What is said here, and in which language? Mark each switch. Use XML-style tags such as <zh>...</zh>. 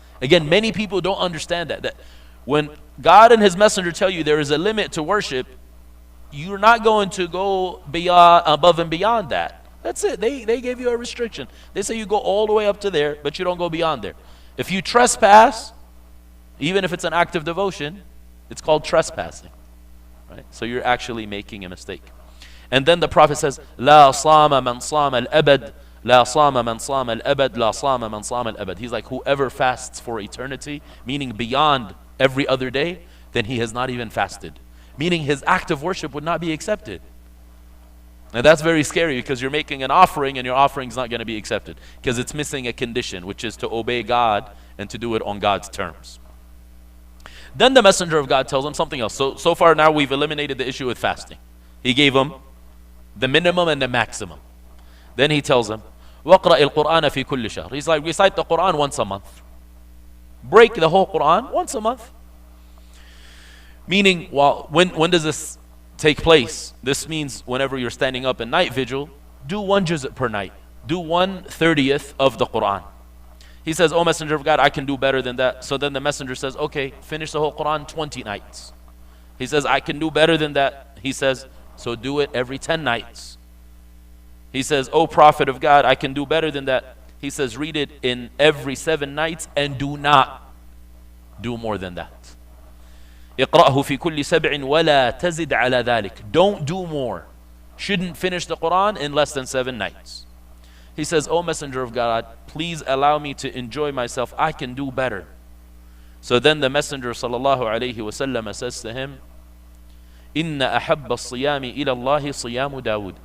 <en>Again, many people don't understand that when God and his messenger tell you there is a limit to worship, you're not going to go beyond, above and beyond that. That's it. They gave you a restriction. They say you go all the way up to there, but you don't go beyond there. If you trespass, even if it's an act of devotion, it's called trespassing. Right? So you're actually making a mistake. And then the Prophet says,</en> <ar>لا صام من صام الأبد لا صام من صام الأبد لا صام من صام الأبد.</ar> <en>He's like, whoever fasts for eternity, meaning beyond every other day, then he has not even fasted. Meaning his act of worship would not be accepted. And that's very scary because you're making an offering and your offering is not going to be accepted because it's missing a condition, which is to obey God and to do it on God's terms. Then the messenger of God tells him something else. So far now we've eliminated the issue with fasting. He gave him the minimum and the maximum. Then he tells him,</en> <ar>وَقْرَأِ الْقُرْآنَ فِي كُلِّ شَهْرٍ.</ar> <en>He's like, recite the Quran once a month. Break the whole Quran once a month. Meaning, when does this take place? This means whenever you're standing up in night vigil, do 1 juz' per night. Do 1/30th of the Quran. He says, O Messenger of God, I can do better than that. So then the messenger says, okay, finish the whole Quran 20 nights. He says, I can do better than that. He says, so do it every 10 nights. He says, O Prophet of God, I can do better than that. He says, read it in every 7 nights and do not do more than that.</en> <ar>اقرأه في كل 7 ولا تزد على ذلك.</ar> <en>Don't do more. Shouldn't finish the Quran in less than 7 nights. He says, O Messenger of God, please allow me to enjoy myself. I can do better. So then the Messenger sallallahu alayhi wasallam says to him,</en> <ar>إِنَّ أَحَبَّ الصِّيَامِ إِلَى اللَّهِ صِيَامُ دَاوُدَ.</ar>